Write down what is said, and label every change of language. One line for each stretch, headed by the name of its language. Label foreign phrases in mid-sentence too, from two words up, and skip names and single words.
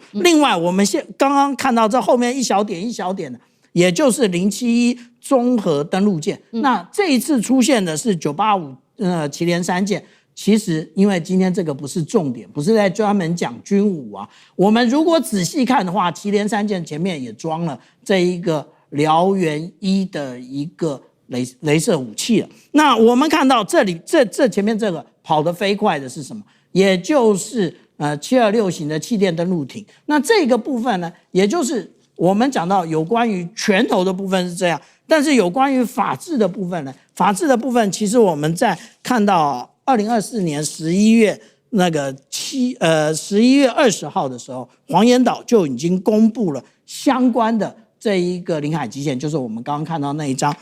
Chinese: 另外，我們剛剛看到這後面一小點一小點的，也就是071綜合登陸艦。那這一次出現的是985祁連3艦。其實，因為今天這個不是重點，不是在專門講軍武啊。我們如果仔細看的話，祁連3 艦前面也裝了這一個燎原1的一個雷射武器了。那我們看到這裡，這前面這個跑得飛快的是什麼？也就是726型的氣墊登陸艇。那這個部分呢，也就是我們講到有關於拳頭的部分是這樣，但是有關於法治的部分呢，法治的部分其實我們在看到2024年11月11月20號的時候，黃岩島就已經公布了相關的這一個領海基線，就是我們剛剛看到那一張。